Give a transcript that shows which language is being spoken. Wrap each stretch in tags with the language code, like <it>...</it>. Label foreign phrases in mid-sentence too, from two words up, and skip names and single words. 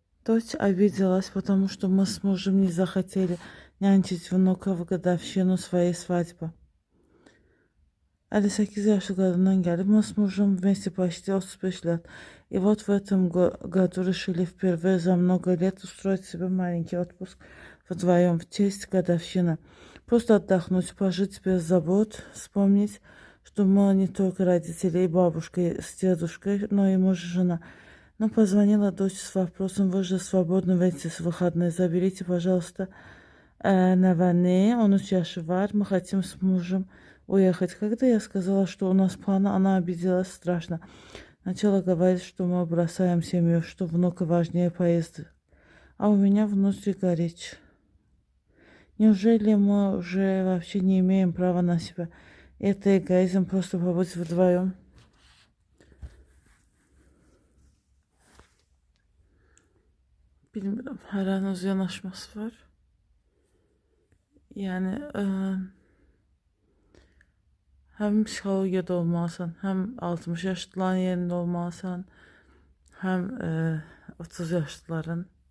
<ru>Дочь обиделась, потому что мы с мужем не захотели нянчить внука в годовщину своей свадьбы.</ru> <az>58 yaşlı qadından gəlib,</az> <ru>мы с мужем вместе почти 35 лет. И вот в этом году решили впервые за много лет устроить себе маленький отпуск вдвоем в честь годовщины. Просто отдохнуть, пожить без забот, вспомнить, что мы не только родители и бабушка с дедушкой, но и муж и жена. Но позвонила дочь с вопросом: вы же свободны в эти выходные, заберите, пожалуйста, Навани,</ru> <az>13 yaşı var,</az> <ru>мы хотим с мужем уехать. Когда я сказала, что у нас планы, она обиделась страшно. Начала говорить, что мы бросаем семью, что внука важнее поезда. А у меня внутри горечь. Неужели мы уже вообще не имеем права на себя? Это эгоизм, просто побыть вдвоем.</ru> <az>Bilmirəm, hər an öz yanaşması var. Yəni, həm psixologiyada olmalısan, həm 60 yaşlıların yerində olmalısan, həm 30 yaşlıların.</az>